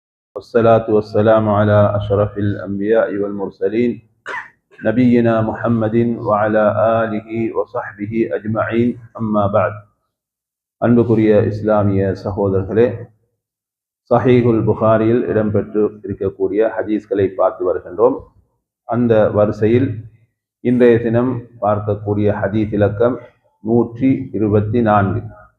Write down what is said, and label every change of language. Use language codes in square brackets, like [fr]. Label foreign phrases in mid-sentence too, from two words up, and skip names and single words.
[ar] والصلاة والسلام على أشرف الأنبياء والمرسلين نبينا محمد وعلى آله وصحبه أجمعين أما بعد. [ta] அன்புக்குரிய இஸ்லாமிய சகோதரர்களே, சஹீஹுல் புகாரியில் இடம்பெற்று இருக்கக்கூடிய ஹதீஸ்களை பார்த்து வருகின்றோம். அந்த வரிசையில் இன்றைய தினம் பார்க்கக்கூடிய ஹதீஸ் இலக்கம் 124.